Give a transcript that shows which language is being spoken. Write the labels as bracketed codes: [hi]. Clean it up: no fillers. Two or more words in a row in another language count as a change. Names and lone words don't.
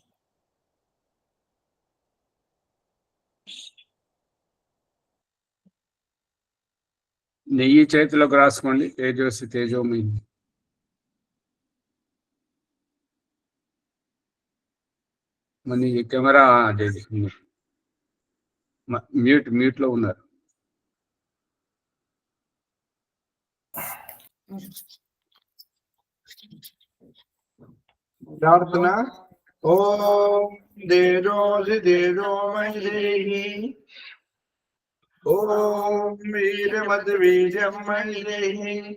[te] నెయ్యి చేతిలోకి రాసుకోండి. [sa] तेजोसि तेजोमयि. [te] మన ఈ [en] camera mute [te] లో ఉన్నారు. [sa] प्रार्थना ओम देजोसि तेजोमयि देहि। ओम वीर्यमद्वीर्यं मयि देहि।